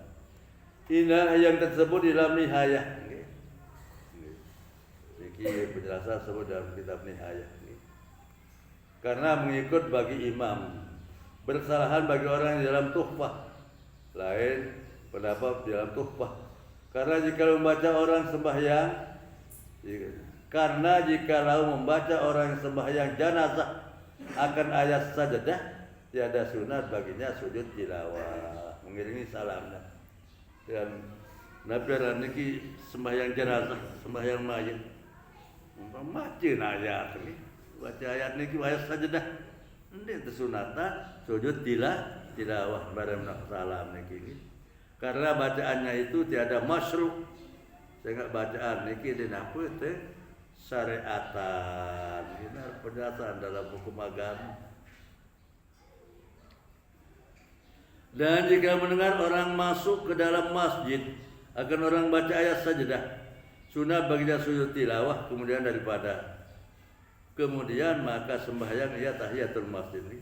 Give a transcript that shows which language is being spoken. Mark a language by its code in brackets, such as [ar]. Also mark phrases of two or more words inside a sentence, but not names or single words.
[ms] Inilah yang tersebut di dalam Nihayah. Ini penjelasan sebut dalam kitab Nihayah. Karena mengikut bagi imam, bersalahan bagi orang yang dalam tuhfah. Lain pendapat di dalam tuhfah. Karena jika membaca orang sembahyang, sembahyang jenazah akan ayat sajadah, tiada sunat baginya sujud tilawah mengiringi salamnya. [sas] Dan Nabi niki sembahyang jenazah, sembahyang mayit. Maca ayat ini, baca ayat niki ayat sajadah. Ndek sunata sujud tilawah bareng salam niki. [ms] Karena bacaannya itu tiada masyru'. [sas] Sehingga bacaan niki dinapa teh syariatan. [ms] Ini penjelasan dalam hukum agama. Dan jika mendengar orang masuk ke dalam masjid akan orang baca ayat sajadah, sunat baginya sujud tilawah kemudian maka sembahyang ia tahiyatul masjid ni.